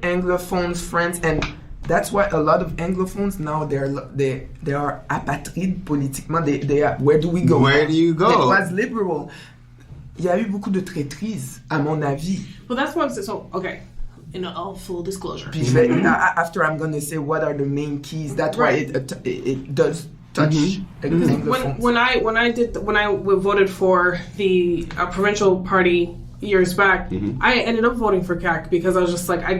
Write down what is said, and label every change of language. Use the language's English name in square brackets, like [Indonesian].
[English] Anglophones, friends, and that's why a lot of Anglophones now they are [French] apatrides politiquement. [English] They are, where do we go? Where do you go? It was liberal. [French] Il y a eu beaucoup de traîtrise, à mon avis. [English] Well, that's what I'm saying. So, okay. in all full disclosure. After I'm going to say what are the main keys. That's why it does touch Anglophone. When I voted for the provincial party years back, I ended up voting for CAC because I was just like,